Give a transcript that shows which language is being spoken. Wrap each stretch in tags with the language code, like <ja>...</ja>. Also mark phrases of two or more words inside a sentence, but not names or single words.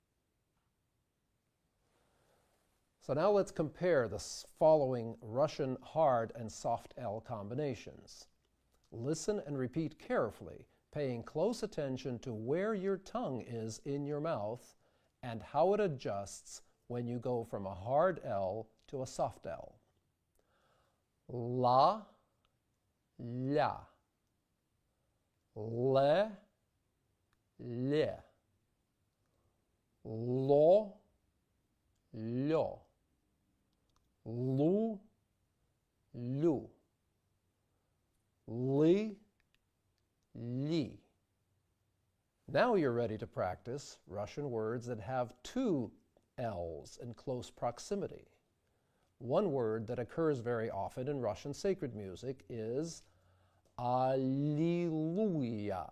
<en>So now let's compare the following Russian hard and soft L combinations. Listen and repeat carefully, paying close attention to where your tongue is in your mouth and how it adjusts when you go from a hard L to a soft L.</en> <ru>La, ля. Le, le. Lo, лё. Лу, лю. Ли, ли.</ru> <en>Now you're ready to practice Russian words that have two L's in close proximity. One word that occurs very often in Russian sacred music is Alleluia.</en>